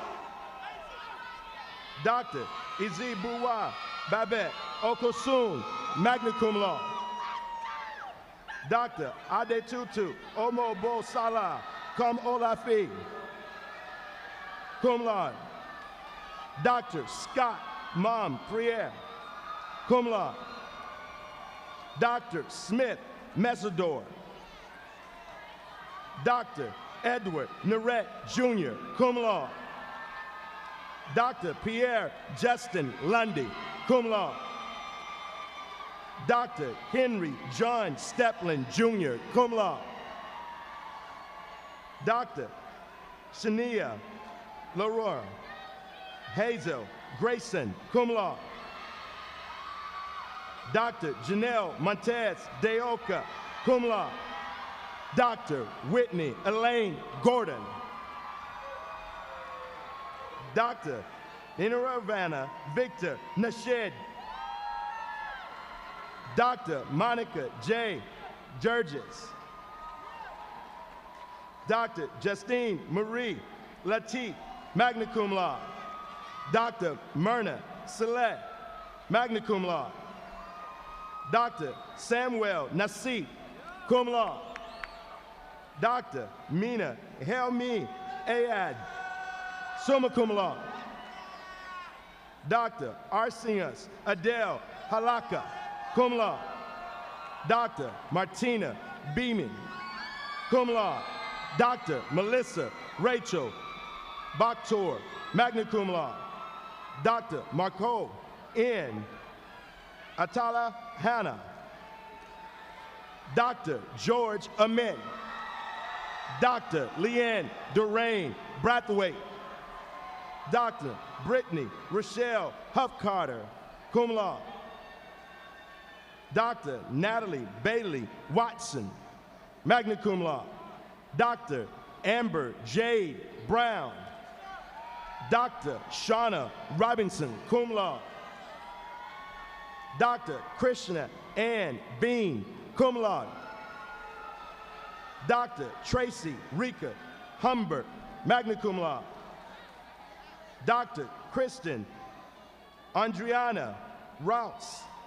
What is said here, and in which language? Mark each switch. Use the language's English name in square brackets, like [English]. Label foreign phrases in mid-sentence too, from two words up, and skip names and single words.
[English] Dr. [Latin] Izibuwa Babette Okosun, magna cum laude. [English] Dr. [Latin] Adetutu Omobo Salah, cum Olafi, cum laude. [English] Dr. Scott Mom Priere, [Latin] cum laude. [English] Dr. Smith Mesador. Dr. Edward Narette Jr., [Latin] cum laude. [English] Dr. Pierre Justin Lundy, [Latin] cum laude. [English] Dr. Henry John Steplin Jr., [Latin] cum laude. [English] Dr. [Latin] Shania Leroy Hazel Grayson, cum laude. [English] Dr. [Latin] Janelle Montez Deoka, cum laude. [English] Dr. Whitney Elaine Gordon. Dr. Inaravana Victor Nashed. Dr. Monica J. Jurgis. Dr. [Latin] Justine Marie Latif, magna cum laude. [English] Dr. [Latin] Myrna Saleh, magna cum laude. [English] Dr. Samuel Nasif, [Latin] cum laude. [English] Dr. [Latin] Mina Helmi Ayad, summa cum laude. [English] Dr. [Latin] Arsinas Adele Halaka, cum laude. [English] Dr. [Latin] Martina Beeman, cum laude. [English] Dr. Melissa Rachel Bakhtor, [Latin] magna cum laude. [English] Dr. Marco N. Atala Hannah. Dr. George Amin. Dr. Leanne Durain Brathwaite. Dr. Brittany Rochelle Huff-Carter, [Latin] cum laude. [English] Dr. Natalie Bailey Watson, [Latin] magna cum laude. [English] Dr. Amber Jade Brown. Dr. Shauna Robinson, [Latin] cum laude. [English] Dr. Krishna Ann Bean, [Latin] cum laude. [English] Dr. [Latin] Tracy Rika Humbert, magna cum laude. [English] Dr. Kristen Andriana Rouse.